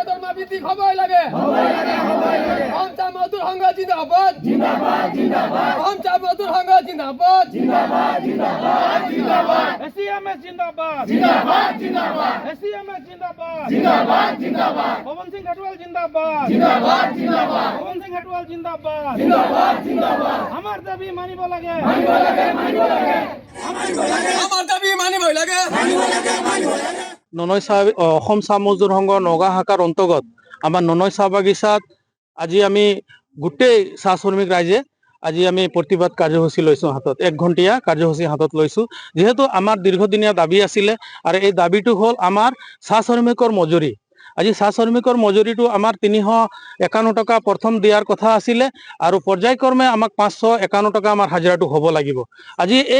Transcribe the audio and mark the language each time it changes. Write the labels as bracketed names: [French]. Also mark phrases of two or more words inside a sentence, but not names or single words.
[Assamese] ভিত্তিক হবই লাগে অসম চাহ মজদুৰ সংঘ জিন্দাবাদ অসম চাহ মজদুৰ সংঘ জিন্দাবাদ [Hindi] SCMS जिंदाबाद SCMS जिंदाबाद पवन सिंह घटवाल जिंदाबाद पवन सिंह घटवाल जिंदाबाद [Assamese] আমার দাবি মানিব লাগে আমাৰ দাবী মানিবই লাগে ননৈ চাহ অসম চাহ মজদুৰ সংঘ নগাঁও শাখাৰ অন্তৰ্গত আমাৰ ননৈ চাহ বাগিচাত আজি আমি গোটেই চাহ শ্ৰমিক ৰাইজে আজি আমি প্ৰতিবাদ কাৰ্যসূচী লৈছোঁ হাতত 1 ঘণ্টীয়া কাৰ্যসূচী হাতত লৈছোঁ যেহেতু আমাৰ দীৰ্ঘদিনীয়া দাবী আছিলে আৰু এই দাবীটো হ'ল আমাৰ চাহ শ্ৰমিকৰ মজুৰি আজি চাহ শ্ৰমিকৰ মজুৰিটো আমাৰ 351 টকা প্ৰথম দিয়াৰ কথা আছিলে আৰু পৰ্যায়ক্ৰমে আমাক 551 টকা আমাৰ হাজিৰাটো হ'ব লাগিব আজি এই